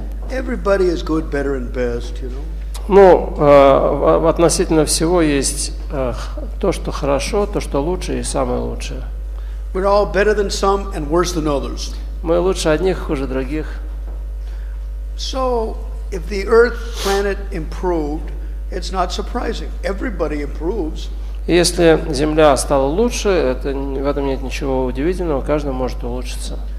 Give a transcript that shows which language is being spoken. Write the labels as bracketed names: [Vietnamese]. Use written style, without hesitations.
[English] Everybody is good, better, and best, you know. [Russian] Ну, относительно всего есть то, что хорошо, то, что лучше и самое лучшее. [English] We're all better than some and worse than others. [Russian] Мы лучше одних, хуже других. [English] So, if the Earth planet improved, it's not surprising. Everybody improves. [Russian] Если Земля стала лучше, в этом нет ничего удивительного, каждый может улучшиться.